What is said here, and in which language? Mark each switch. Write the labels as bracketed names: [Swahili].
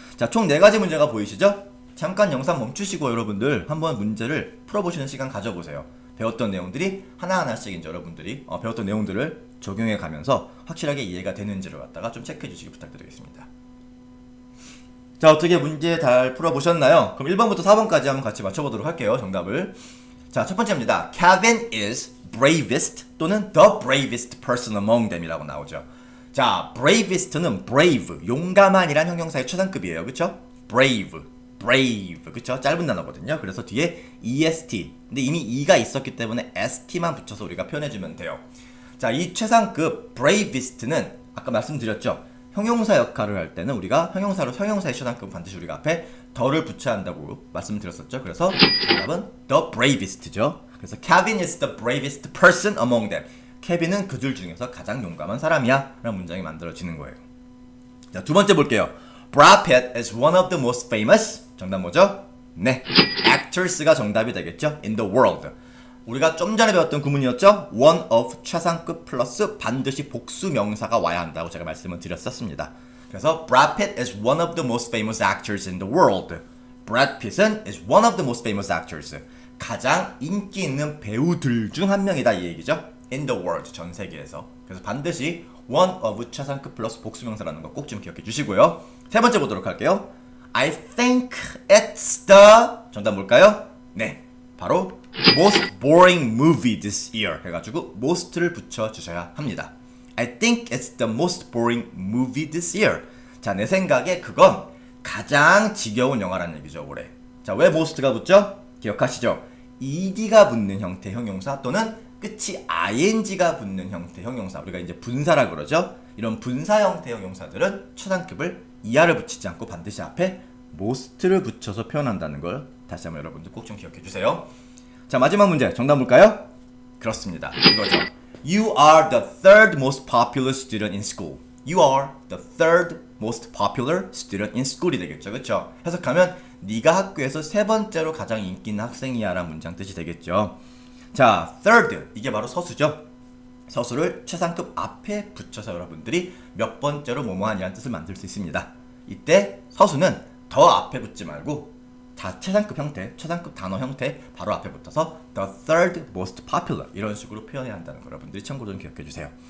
[Korean] 자, 총 4가지 문제가 보이시죠? 잠깐 영상 멈추시고 여러분들 한번 문제를 풀어보시는 시간 가져보세요. 배웠던 내용들이 하나하나씩 이제 여러분들이 배웠던 내용들을 적용해 가면서 확실하게 이해가 되는지를 갖다가 좀 체크해 주시기 부탁드리겠습니다. 자, 어떻게 문제 잘 풀어보셨나요? 그럼 1번부터 4번까지 한번 같이 맞춰보도록 할게요. 정답을. 자, 첫 번째입니다. [English] Kevin is bravest 또는 the bravest person among them [Korean] 이라고 나오죠. 자, bravest는 brave, 용감한이란 형용사의 최상급이에요. 그쵸? brave, 그쵸? 짧은 단어거든요. 그래서 뒤에 est, 근데 이미 e가 있었기 때문에 st만 붙여서 우리가 표현해주면 돼요. 자, 이 최상급 bravest는 아까 말씀드렸죠. 형용사 역할을 할 때는 우리가 형용사의 최상급은 반드시 우리가 앞에 더를 붙여야 한다고 말씀드렸었죠. 그래서 정답은 the bravest죠. [English] 그래서 Kevin is the bravest person among them. [Korean] 케빈은 그들 중에서 가장 용감한 사람이야 라는 문장이 만들어지는 거예요. 자, 두 번째 볼게요. [English] Brad Pitt is one of the most famous. [Korean] 정답 뭐죠? 네, actors가 정답이 되겠죠. [English] in the world. [Korean] 우리가 좀 전에 배웠던 구문이었죠? one of 최상급 플러스 반드시 복수 명사가 와야 한다고 제가 말씀을 드렸었습니다. [English] 그래서 Brad Pitt is one of the most famous actors in the world. Brad Pitt은 is one of the most famous actors. [Korean] 가장 인기 있는 배우들 중 한 명이다 이 얘기죠. [English] in the world, [Korean] 전 세계에서. 그래서 반드시 one of 최상급 플러스 복수 명사라는 거 꼭 좀 기억해 주시고요. 세 번째 보도록 할게요. [English] I think it's the [Korean] 정답 뭘까요? [English] 네, 바로 most boring movie this year [Korean] 해가지고 most를 붙여주셔야 합니다. [English] I think it's the most boring movie this year. [Korean] 자, 내 생각에 그건 가장 지겨운 영화라는 얘기죠, 올해. 자, 왜 most가 붙죠? 기억하시죠? ed가 붙는 형태 형용사 또는 끝이 ing가 붙는 형태 형용사, 우리가 이제 분사라 그러죠? 이런 분사 형태 형용사들은 최상급을 이하를 붙이지 않고 반드시 앞에 most를 붙여서 표현한다는 걸 다시 한번 여러분들 꼭 좀 기억해 주세요. 자, 마지막 문제 정답 볼까요? 그렇습니다. 이거죠. [English] You are the third most popular student in school. You are the third most popular student in school [Korean] 이 되겠죠. 그쵸? 해석하면 네가 학교에서 세 번째로 가장 인기 있는 학생이야 라는 문장 뜻이 되겠죠. 자, third 이게 바로 서수죠. 서수를 최상급 앞에 붙여서 여러분들이 몇 번째로 뭐뭐하냐는 뜻을 만들 수 있습니다. 이때 서수는 더 앞에 붙지 말고 다 최상급 형태, 최상급 단어 형태 바로 앞에 붙어서 [English] the third most popular [Korean] 이런 식으로 표현해야 한다는 거 여러분들이 참고로 좀 기억해 주세요.